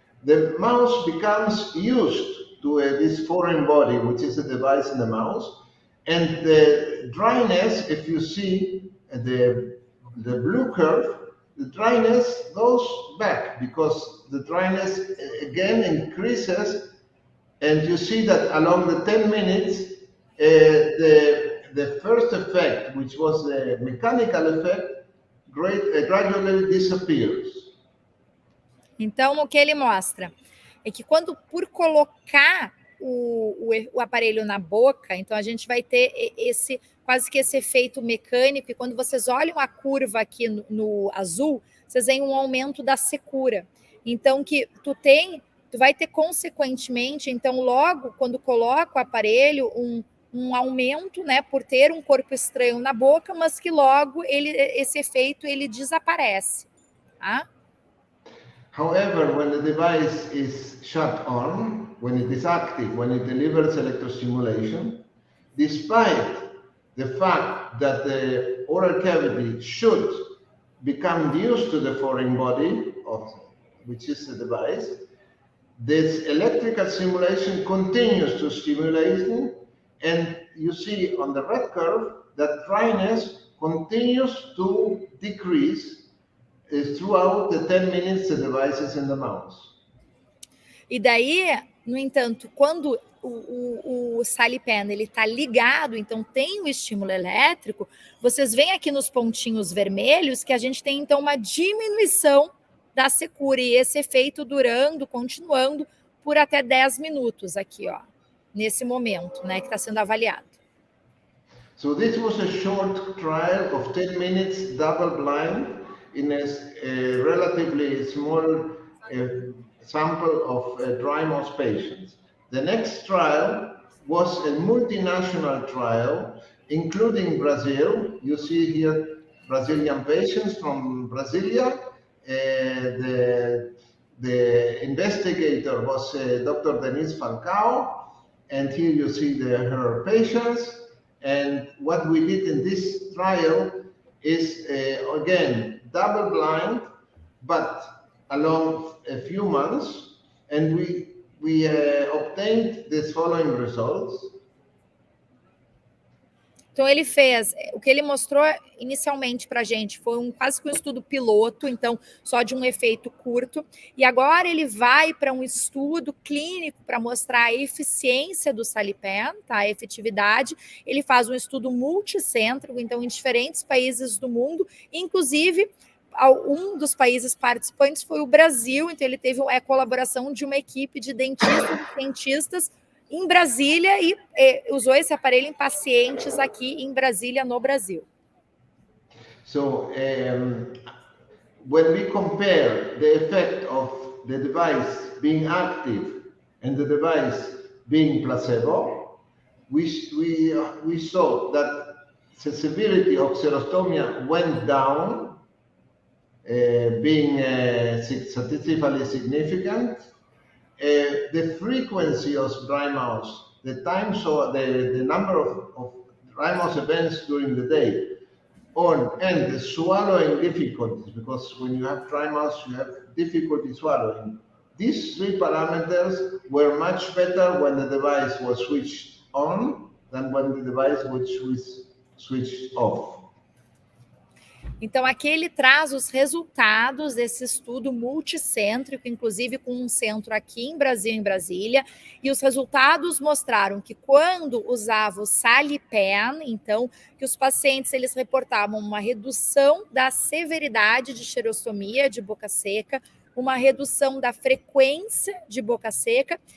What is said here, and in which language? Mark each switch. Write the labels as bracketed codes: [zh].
[en] The mouse becomes used to this foreign body, which is a device in the mouse, and the dryness, if you see the blue curve, the dryness goes back because the dryness again increases, and you see that along the 10 minutes, the first effect, which was the mechanical effect, gradually disappears. [pt] Então, o que ele mostra é que quando, por colocar o aparelho na boca, então a gente vai ter quase que esse efeito mecânico, e quando vocês olham a curva aqui no azul, vocês veem um aumento da secura. Então, que tu vai ter consequentemente, então logo quando coloca o aparelho, um aumento, né, por ter um corpo estranho na boca, mas que logo esse efeito ele desaparece, tá? [en] However, when the device is shut on, when it is active, when it delivers electrostimulation, despite the fact that the oral cavity should become used to the foreign body, which is the device, this electrical stimulation continues to stimulate, and you see on the red curve that dryness continues to decrease throughout the 10 minutes the device is in the mouse. [pt] E daí, no entanto, quando o SaliPen ele está ligado, então tem o estímulo elétrico, vocês veem aqui nos pontinhos vermelhos que a gente tem então uma diminuição da secura, e esse efeito continuando por até 10 minutos aqui, ó, nesse momento, né, que está sendo avaliado. [en] So this was a short trial of 10 minutes double blind in a relatively small sample of dry mouse patients. The next trial was a multinational trial, including Brazil. You see here Brazilian patients from Brasilia. The investigator was Dr. Denise Falcao, and here you see her patients. And what we did in this trial is, again, double blind, but along a few months, and we obtained these following results. [pt] Então, o que ele mostrou inicialmente para a gente foi quase que um estudo piloto, então só de um efeito curto, e agora ele vai para um estudo clínico para mostrar a eficiência do SaliPen, tá? A efetividade. Ele faz um estudo multicêntrico, então em diferentes países do mundo, inclusive um dos países participantes foi o Brasil, então ele teve a colaboração de uma equipe de dentistas e cientistas em Brasília e usou esse aparelho em pacientes aqui em Brasília, no Brasil. [en] So, when we compare the effect of the device being active and the device being placebo, we saw that the severity of xerostomia went down, being statistically significant. The frequency of dry mouth, the number of dry mouth events during the day, and the swallowing difficulties, because when you have dry mouth, you have difficulty swallowing. These three parameters were much better when the device was switched on than when the device was switched off. [pt] Então, aqui ele traz os resultados desse estudo multicêntrico, inclusive com um centro aqui em Brasília, e os resultados mostraram que quando usava o SaliPen, então, que os pacientes eles reportavam uma redução da severidade de xerostomia, de boca seca, uma redução da frequência de boca seca